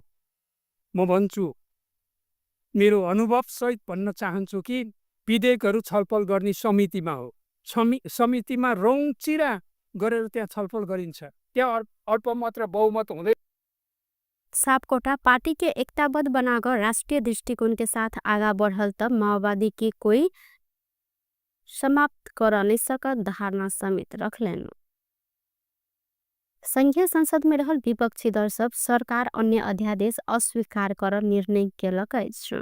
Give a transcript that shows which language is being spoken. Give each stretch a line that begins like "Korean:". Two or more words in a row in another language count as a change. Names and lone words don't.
Nepali: म भन्छु मेरो अनुभवसहित भन्न चाहन्छु कि विधेयकहरू छलफल गर्ने समितिमा हो। समितिमा रौँचिरा गरेर त्यहाँ छलफल गरिन्छ। त्यहाँ अल्पमत र बहुमत हुँदै
Maithili: सापकोटा पार्टी के एकताबद्ध बनाकर राष्ट्रीय दृष्टिकोण के साथ आगा बढ़ल तब माओवादी की कोई समाप्त कर नहीं सकत धारणा समेत रखलेन। संघीय संसद में रहल विपक्षी दल सब सरकार अन्य अध्यादेश अस्वीकार कर निर्णय केलक अछि।